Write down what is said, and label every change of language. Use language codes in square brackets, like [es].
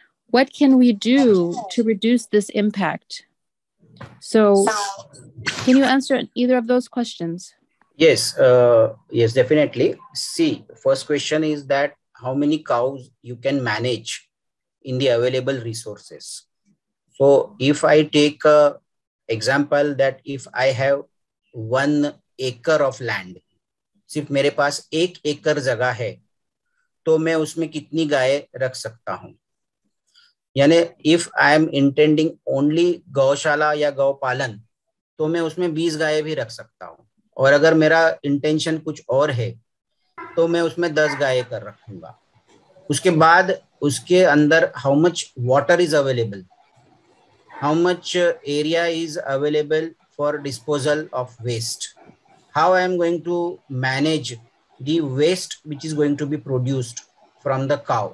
[en] What can we do to reduce this impact? So can you answer either of those questions? Yes, yes, definitely. See, first question is that how many cows you can manage in the available resources. So if I take a example that if I have 1 acre of land, [hi] सिर्फ मेरे पास 1 एकड़ जगह है, तो मैं उसमें कितनी गाय रख सकता हूँ? यानी [en] if I am intending only [hi] गौशाला या गौपालन, तो मैं उसमें 20 गाय भी रख सकता हूँ। और अगर मेरा इंटेंशन कुछ और है तो मैं उसमें 10 गाय कर रखूंगा। उसके बाद उसके अंदर [en] How much water is available, how much area is available for disposal of waste, how I am going to manage the waste which is going to be produced from the cow.